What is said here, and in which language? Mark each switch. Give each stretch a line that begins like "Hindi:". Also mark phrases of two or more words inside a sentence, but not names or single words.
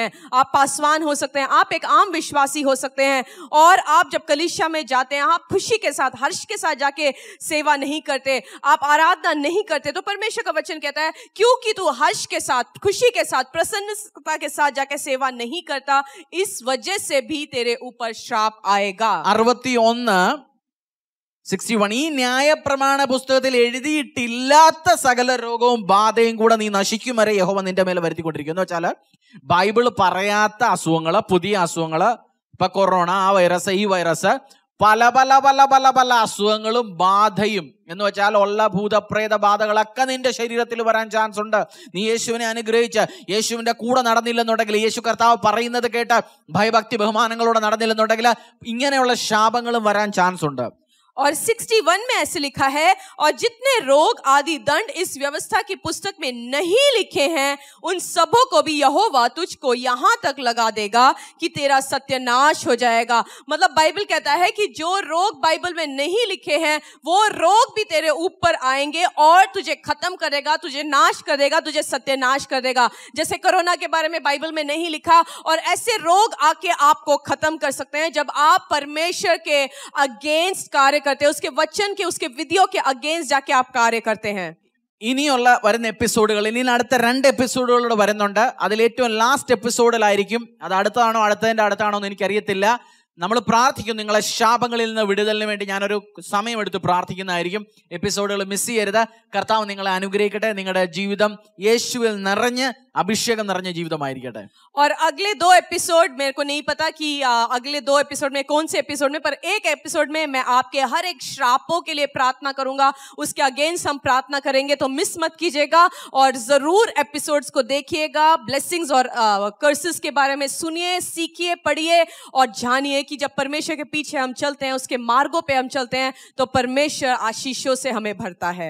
Hindi: आप पासवान हो सकते हैं, आप एक आम विश्वासी हो सकते हैं, और आप जब कलीसिया में जाते हैं आप खुशी के साथ, हर्ष के साथ जाके सेवा नहीं करते, आप आराधना नहीं करते, तो परमेश्वर का वचन कहता है क्योंकि तू हर्ष के साथ, खुशी के साथ, प्रसन्नता के साथ जाके सेवा नहीं करता, इस वजह से भी तेरे ऊपर श्राप आएगा. 61 61.
Malayalam: ഈ ന്യായപ്രമാണ പുസ്തകത്തിൽ എഴുതിയിട്ടില്ലാത്ത സകല രോഗവും ബാധയും കൂടെ നീ നശിക്കും വരെ യഹോവ നിന്റെ മേലെ വരുത്തിക്കൊണ്ടിരിക്കും. എന്ന് വെച്ചാൽ ബൈബിള് പറയാത്ത അസുഖങ്ങള്, പുതിയ അസുഖങ്ങള്, ഇപ്പൊ കൊറോണ, ആ വൈറസ്, ഈ വൈറസ്, പല പല പല പല പല അസുഖങ്ങളും ബാധയും, എന്ന് വെച്ചാൽ ഉള്ള ഭൂതപ്രേത ബാധകളൊക്കെ നിന്റെ ശരീരത്തിൽ വരാൻ ചാൻസ് ഉണ്ട്. നീ യേശുവിനെ അനുഗ്രഹിച്ച് യേശുവിന്റെ കൂടെ നടന്നില്ലെന്നുണ്ടെങ്കിൽ, യേശു കർത്താവ് പറയുന്നത് കേട്ട് ഭയഭക്തി ബഹുമാനങ്ങളോടെ നടന്നില്ലെന്നുണ്ടെങ്കിൽ ഇങ്ങനെയുള്ള ശാപങ്ങളും വരാൻ ചാൻസ് ഉണ്ട്.
Hindi: और 61 में ऐसे लिखा है, और जितने रोग आदि दंड इस व्यवस्था की पुस्तक में नहीं लिखे हैं उन सबों को भी यहोवा तुझको यहाँ तक लगा देगा कि तेरा सत्यानाश हो जाएगा. मतलब बाइबल कहता है कि जो रोग बाइबल में नहीं लिखे हैं वो रोग भी तेरे ऊपर आएंगे और तुझे खत्म करेगा, तुझे नाश कर देगा, तुझे सत्यानाश कर देगा. जैसे कोरोना के बारे में बाइबल में नहीं लिखा, और ऐसे रोग आके आपको खत्म कर सकते हैं जब आप परमेश्वर के अगेंस्ट कार्य करते हैं, उसके वचन के, उसके विधियों के अगेंस्ट जाके आप कार्य करते हैं.
Malayalam: ഇനിയുള്ള വരുന്ന എപ്പിസോഡുകൾ, ഇനി അടുത്ത 2 എപ്പിസോഡുകളോട് വരുന്നുണ്ട്. അതിൽ ഏറ്റവും ലാസ്റ്റ് എപ്പിസോഡിലായിരിക്കും. അത് അടുത്തതാണോ അടുത്തതിന്റെ അടുത്താണോ എന്ന് എനിക്കറിയത്തില്ല. നമ്മൾ പ്രാർത്ഥിക്കും, നിങ്ങളെ ശാപങ്ങളിൽ നിന്ന് വിടുതലിന് വേണ്ടി ഞാനൊരു സമയമെടുത്ത് പ്രാർത്ഥിക്കുന്നതായിരിക്കും. എപ്പിസോഡുകൾ മിസ് ചെയ്യരുത്. കർത്താവ് നിങ്ങളെ അനുഗ്രഹിക്കട്ടെ. നിങ്ങളുടെ ജീവിതം യേശുവിൽ നിറഞ്ഞ് അഭിഷേകം നിറഞ്ഞ ജീവിതമായിരിക്കട്ടെ.
Hindi: और अगले 2 एपिसोड, मेरे को नहीं पता कि अगले 2 एपिसोड में कौन से एपिसोड में, पर एक एपिसोड में मैं आपके हर एक श्रापों के लिए प्रार्थना करूंगा, उसके अगेंस्ट हम प्रार्थना करेंगे. तो मिस मत कीजिएगा और जरूर एपिसोड्स को देखिएगा. ब्लेसिंग्स और कर्सेस के बारे में सुनिए, सीखिए, पढ़िए और जानिए कि जब परमेश्वर के पीछे हम चलते हैं, उसके मार्गों पे हम चलते हैं, तो परमेश्वर आशीषों से हमें भरता है.